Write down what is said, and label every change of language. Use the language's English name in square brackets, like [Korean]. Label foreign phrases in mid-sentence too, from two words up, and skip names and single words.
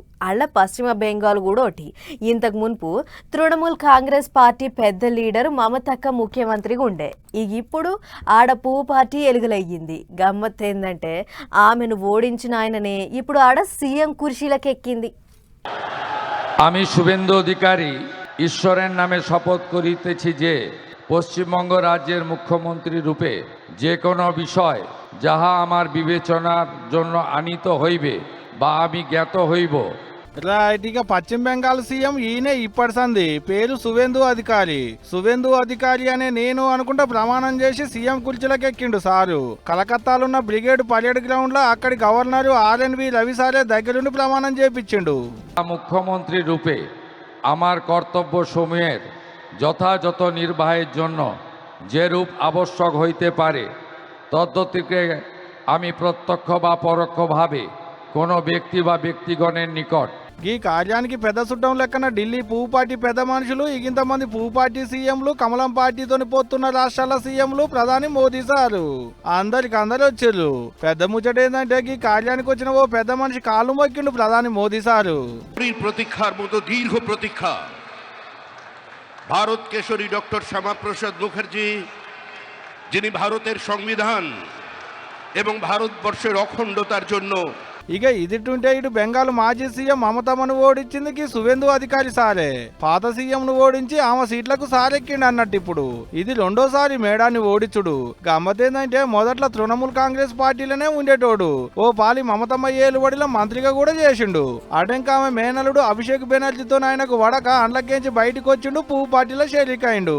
[Telugu] అళ్ళ పశ్చిమ బెంగాల్ కూడా ఒకటి. ఇంతకు మునుపు తృణమూల్ కాంగ్రెస్ పార్టీ పెద్ద లీడర్ మమతక్క ముఖ్యమంత్రిగా ఉండే. ఇప్పుడు ఆడ పువ్వు పార్టీ ఎలుగులయ్యింది. గమ్మత్ ఏందంటే ఆమెను ఓడించిన ఆయననే ఇప్పుడు ఆడ సీఎం కుర్చీలకు ఎక్కింది. [Bangla] আমি শুভেন্দু অধিকারী ঈশ্বরের নামে শপথ করিতেছি যে পশ্চিমবঙ্গ রাজ্যের মুখ্যমন্ত্রী রূপে যে কোনো বিষয় যাহা আমার বিবেচনার জন্য আনিত হইবে বা আমি জ্ঞাত হইব। [Telugu] రైట్, ఇక పశ్చిమ బెంగాల్ సీఎం ఈయనే ఇప్పటి సంది. పేరు సువేందు అధికారి. సువేందు అధికారి అనే నేను అనుకుంటా ప్రమాణం చేసి సీఎం కుర్చీలకు ఎక్కిండు సారు. కలకత్తాలున్న బ్రిగేడ్ పరేడ్ గ్రౌండ్ లో అక్కడి గవర్నర్ ఆర్ఎన్వి రవి సారే దగ్గరుండి ప్రమాణం చేపించిండు. [Bangla] মুখ্যমন্ত্রী রূপে আমার কর্তব্য সমূহের যথাযথ নির্বাহের জন্য যে রূপ আবশ্যক হইতে পারে তদ্গতিকে আমি প্রত্যক্ষ বা পরোক্ষভাবে কোনো ব্যক্তি বা ব্যক্তিগণের নিকট [Telugu] ఈ కార్యానికి పెద్ద చుట్టం లెక్కన ఢిల్లీ పువ్వు పార్టీ పెద్ద మనుషులు, ఇంతమంది పువ్వు పార్టీ సీఎంలు, కమలం పార్టీతోని పోతున్న రాష్ట్రాల సీఎంలు, ప్రధాని మోదీ సారు అందరు వచ్చిర్రు. పెద్ద ముచ్చట ఏంటంటే ఈ కార్యానికి వచ్చిన ఓ పెద్ద మనిషి కాళ్ళు మొక్కిండు ప్రధాని మోదీ సారు. [Bangla] প্রতীক্ষার মতো দীর্ঘ প্রতীক্ষা ভারত কেশরী ডক্টর শ্যামাপ্রসাদ মুখার্জি, যিনি ভারতের সংবিধান এবং ভারতবর্ষের অখণ্ডতার জন্য [Telugu] ఇక ఇదిటుంటే ఇటు బెంగాల్ మాజీ సీఎం మమతమ్మను ఓడించింది సువేందు అధికారి సారే. పాత సీఎం ను ఓడించి ఆమె సీట్లకు సారెక్కిండి అన్నట్టు ఇప్పుడు ఇది రెండోసారి మేడాన్ని ఓడించుడు. గమ్మతేందంటే మొదట్లో తృణమూల్ కాంగ్రెస్ పార్టీలోనే ఉండేటోడు. ఓ పాలి మమతమ్మ ఏలుబడిలో మంత్రిగా కూడా చేసిండు. అటెంక ఆమె మేనలుడు అభిషేక్ బెనర్జీతో ఆయనకు వడక అండ్లకేంచి బయటకు వచ్చిండు, పువ్వు పార్టీలో షేరికైండు.